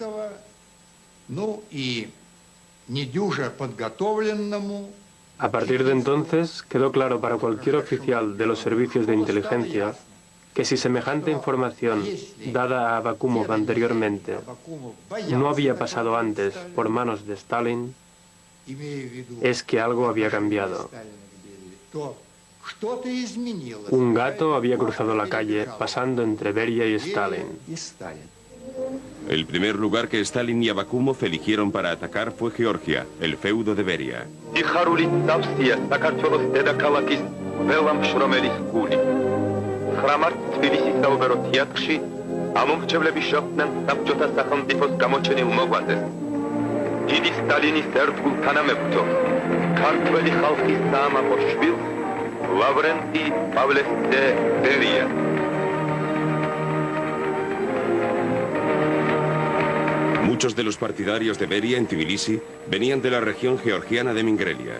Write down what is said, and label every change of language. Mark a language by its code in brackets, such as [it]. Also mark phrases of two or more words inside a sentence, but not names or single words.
[es] A partir de entonces, quedó claro para cualquier oficial de los servicios de inteligencia que si semejante información dada a Abakumov anteriormente no había pasado antes por manos de Stalin, es que algo había cambiado. Un gato había cruzado la calle pasando entre Beria y Stalin. El primer lugar que Stalin y Abakumov eligieron para atacar fue Georgia, el feudo de Beria. [ka] ხრამართ თბილისის საოპერო თეატრში ამომრჩევლები შეხვდნენ საბჭოთა სახელმწიფოს გამოჩენილ მოღვაწეს. [es] Muchos de los partidarios de Beria en Tbilisi venían de la región georgiana de Mingrelia.